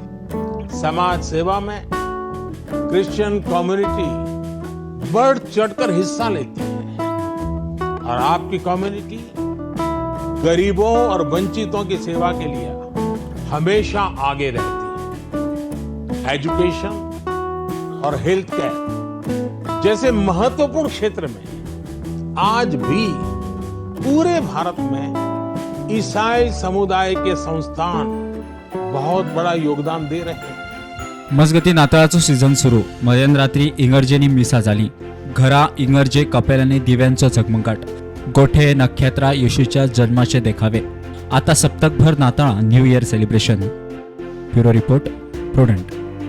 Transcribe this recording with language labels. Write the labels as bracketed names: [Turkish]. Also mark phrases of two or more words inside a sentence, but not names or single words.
[Hindi] समाज सेवा में क्रिश्चियन कम्युनिटी बढ़ चढ़कर हिस्सा लेती है और आपकी कम्युनिटी गरीबों और वंचितों की सेवा के लिए हमेशा आगे रहती है. एजुकेशन और हेल्थ केयर जैसे महत्वपूर्ण क्षेत्र में आज भी पूरे भारत में ईसाई समुदाय के संस्थान बहुत बड़ा योगदान दे रहे हैं. [Konkani] मजगती नाताळाचो सीझन सुरू. मध्यरात्री इगर्जेनी मिसा जाली. घरा इगर्जे कपेलांनी दिव्यांचो झगमगाट. गोठे नखेत्रा येशूच्या जन्माचे देखावे. आता सप्तकभर नाताळां [English] New Year celebration. bureau report [Konkani] प्रुडंट.